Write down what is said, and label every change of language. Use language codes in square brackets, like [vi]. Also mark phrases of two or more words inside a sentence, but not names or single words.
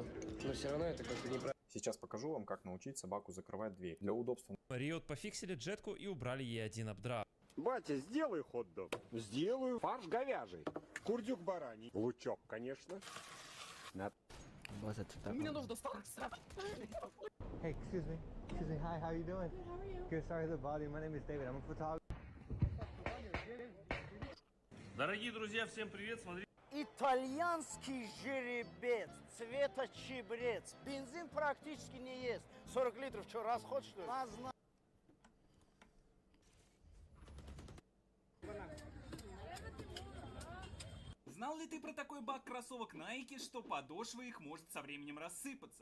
[ru] Но все равно это как-то неправильно. Сейчас покажу вам, как научить собаку закрывать дверь. Для удобства. Риот пофиксили джетку и убрали ей один апдрап. Батя, сделай хот-дог. Сделаю. Фарш говяжий. Курдюк бараний. Лучок, конечно. Мне нужно стараться. [en] Hey, excuse me. Excuse me. Hi, how you doing? Good, how are you? Good, sorry to bother you. My name is David. I'm a photographer. [ru] Дорогие друзья, всем привет. Смотрите. Итальянский жеребец, цвета чебрец. Бензин практически не ест. 40 литров, что, расход, что ли? Знал ли ты про такой баг кроссовок Nike, что подошва их может со временем рассыпаться?